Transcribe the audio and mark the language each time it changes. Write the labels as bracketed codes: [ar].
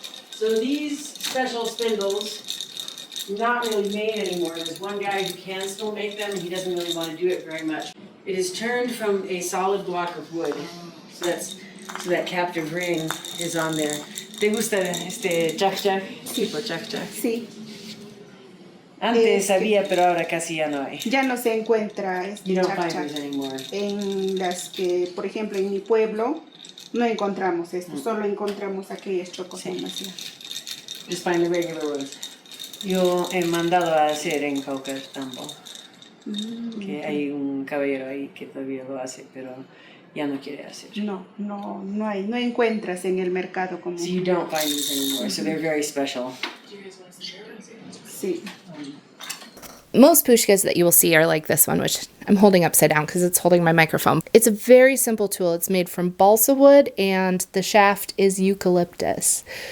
[en] So these special spindles, not really made anymore. There's one guy who can still make them, and he doesn't really want to do it very much. It is turned from a solid block of wood. So that captive ring is on there. [es] ¿Te gusta este chak-chak? Tipo chak-chak. Sí. Antes había, pero ahora casi ya no hay. Ya no se encuentra este [en] You don't find [es] chak-chak. [en] these anymore. [es] En las que, por ejemplo, en mi pueblo no encontramos esto, solo encontramos aquellas chocos demasiado. [en] Just find the regular ones. [es] Yo he mandado a hacer en Caucatambo. Que hay un caballero ahí que todavía lo hace, pero ya no quiere hacer. No hay, no encuentras en el mercado como. [en] So you don't find these anymore, so they're very special. [es] Sí. [en] Most pushkas that you will see are like this one, which I'm holding upside down because it's holding my microphone. It's a very simple tool. It's made from balsa wood and the shaft is eucalyptus.